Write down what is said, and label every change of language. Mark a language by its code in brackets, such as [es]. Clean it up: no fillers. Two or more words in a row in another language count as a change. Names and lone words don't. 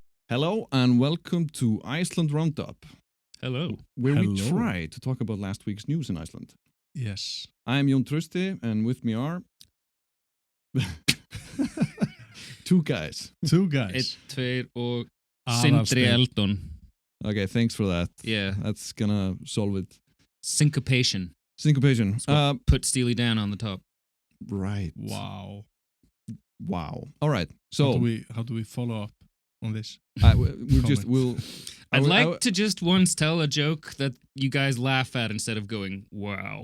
[en] Hello and welcome to Iceland Roundup, Hello. where we Hello. try to talk about last week's news in Iceland. Yes. I'm Jón Trausti, and with me are two guys. Two guys. [is] Einn, tveir og Sindri Aðalsteinn. Eldon. [en] Okay, thanks for that. Yeah. That's gonna solve it. Syncopation. Syncopation. Put Steely Dan on the top. Right. Wow. Wow. All right. How So do we follow up on this? we'll. I'd like to just once tell a joke that you guys laugh at instead of going, wow.